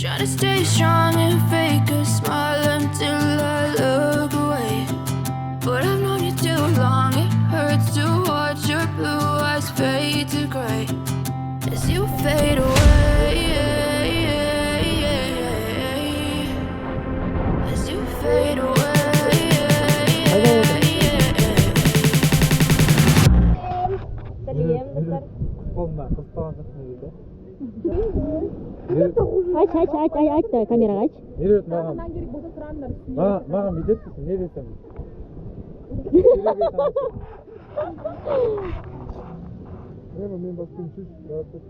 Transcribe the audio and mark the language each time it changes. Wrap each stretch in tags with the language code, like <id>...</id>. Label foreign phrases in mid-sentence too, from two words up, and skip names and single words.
<en>stay strong and fake a smile until I look away. But I've known you too long, it hurts to watch your blue eyes fade to gray as you fade away. As you fade away.</en> <kk>Айт камераға айт. Не береді маған? Маған бүйтеді дейсің, не берсем? Мен басқа үмсіз жарып тұрсам.</kk>